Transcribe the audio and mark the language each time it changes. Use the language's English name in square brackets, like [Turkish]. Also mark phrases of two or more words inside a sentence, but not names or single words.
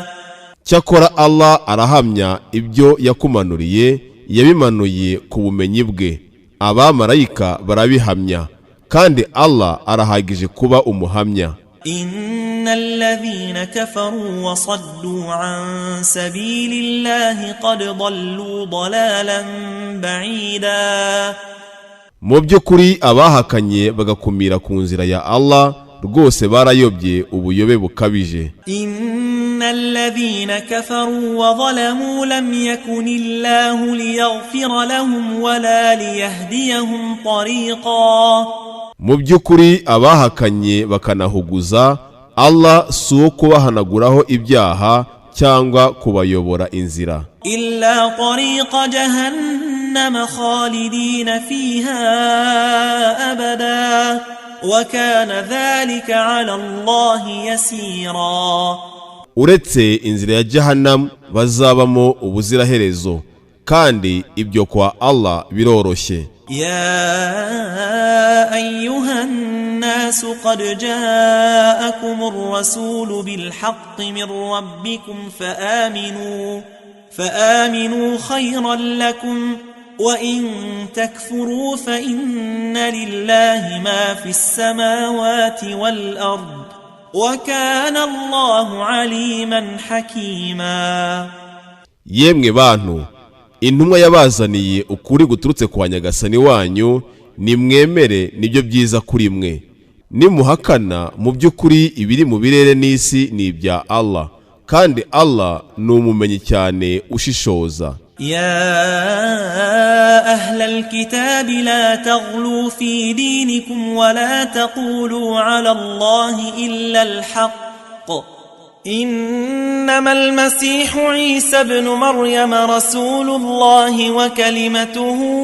[Kinyarwanda] Cyakora Allah arahamya ibyo yakumanuriye, yabimanuye ku bumenyi bwe, abamarayika barabihamya, kandi Allah arahagije kuba umuhamya. [Arabic] إن الذين كفروا وصدوا عن سبيل الله قد ضلوا ضلالا بعيدا. [Kinyarwanda] Mu by'ukuri abahakanye bagakumira ku nzira ya Allah rwose barayobye ubuyobe bukabije. [Arabic] إن الذين كفروا وظلموا لم يكن الله ليغفر لهم ولا ليهديهم طريقا. [Kinyarwanda] Mu by'ukuri abahakanye bakanahuguza, Allah si uwo kubahanaguraho ibyaha cyangwa kubayobora inzira. [Arabic] إلا طريق جهنم خالدين فيها أبدا وكان ذلك على الله يسيرا. [Kinyarwanda] Uretse inzira ya Jahannam bazabamo ubuziraherezo, kandi ibyo kwa Allah biroroshye. [Arabic] يا أيها الناس قد جاءكم الرسول بالحق من ربكم فآمنوا خيرا لكم وإن تكفروا فإن لله ما في السماوات والأرض وكان الله عليما حكيما. [Kinyarwanda] Yemwe bantu, intumwa yabazaniye ukuri guturutse kwa Nyagasani wanyu, nimwemere nibyo byiza kuri mwe. Nimuhakana, mu by'ukuri ibiri mu birere n'isi ni ibya Allah, kandi Allah ni umumenyi cyane ushishoza. [Arabic] يا أهل الكتاب لا تغلوا في دينكم ولا تقولوا على الله إلا الحق إنما المسيح عيسى ابن مريم رسول الله وكلمته